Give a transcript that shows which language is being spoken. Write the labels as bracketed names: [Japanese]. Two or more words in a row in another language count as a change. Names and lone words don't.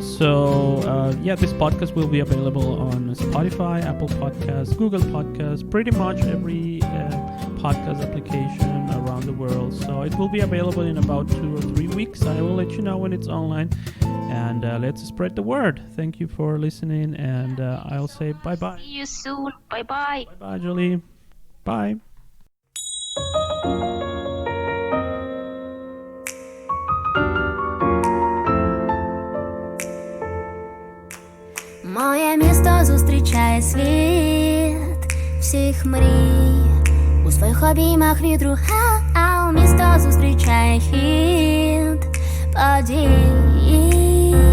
[English] So this podcast will be available on Spotify, Apple Podcasts, Google Podcasts, pretty much every podcast application around the world. So it will be available in about 2 or 3 weeks. I will let you know when it's online, and let's spread the word. Thank you for listening, and I'll say bye-bye. See you soon. Bye-bye. Bye-bye, Julie. Bye. [Ukrainian] Моє місто зустрічає світ всіх мрій. У своїх обіймах вітру, а місто зустрічає хід подій.